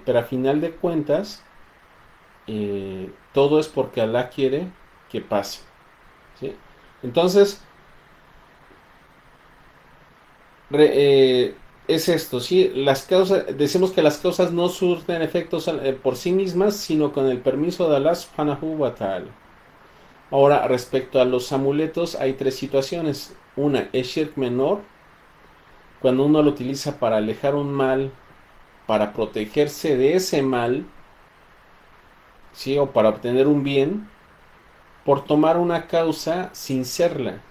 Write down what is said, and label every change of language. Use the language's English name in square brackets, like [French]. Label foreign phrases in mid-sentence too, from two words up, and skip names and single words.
[Spanish] Pero a final de cuentas, todo es porque Allah quiere que pase, ¿sí? Entonces, re- eh, es esto, ¿sí? Las causas, decimos que las causas no surten efectos por sí mismas, sino con el permiso de [Arabic] الله سبحانه وتعالى. [Spanish] Ahora, respecto a los amuletos, hay tres situaciones. Una es shirk menor, cuando uno lo utiliza para alejar un mal, para protegerse de ese mal, ¿sí? O para obtener un bien, por tomar una causa sin serla.